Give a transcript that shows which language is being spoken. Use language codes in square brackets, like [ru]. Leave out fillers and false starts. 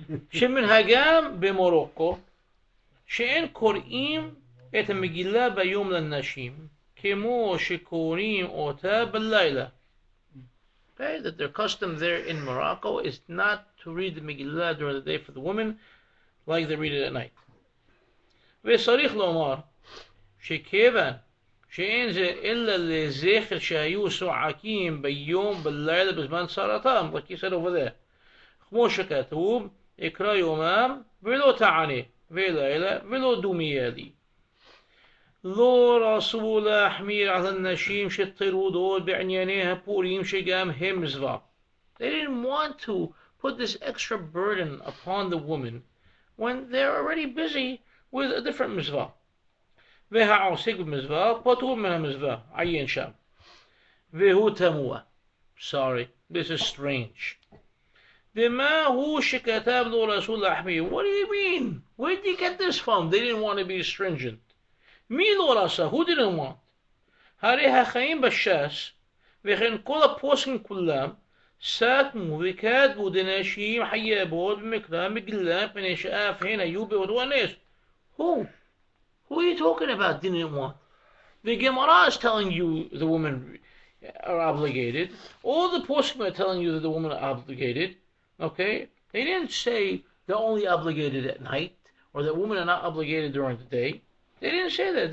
[he] שמנהגם במורוקו שאין קוראים את המגילה ביום לנשים כמו שקוראים אותה בלילה. [en] Okay, that their custom there in Morocco is not to read the Megillah during the day for the women like they read it at night. [he] וצריך לומר שכיוון שאין זה אלא לזכר שהיו צועקים ביום בלילה בזמן צרתם, [en] like you said over there. [he] כמו שכתוב, אקרא יומם ולא תענה, ולילה ולא דומיה לי. לא רצו להחמיר על הנשים שטרודות בענייני הפורים שגם הם מצווה. [en] They didn't want to put this extra burden upon the woman when they're already busy with a different mitzvah. [he] והעוסק במצווה פטור מן המצווה, עיין שם. והוא תמוה. [en] Sorry, this is strange. [he] מה הוא שכתב לו רצו להחמיר? [en] What do you mean? Where did you get this from? They didn't want to be stringent. [he] מי לא רצה? [en] Who didn't want? [he] הרי החיים בש"ס וכן כל הפוסקים כולם סתמו וכתבו דנשים חייבות במקרא מגילה מפני שאף הן היו באותו הנס. [en] Who? Who are you talking about didn't want? The Gemara is telling you the women are obligated. All the poskim are telling you that the women are obligated. Okay? They didn't say they're only obligated at night or that women are not obligated during the day. They didn't say that.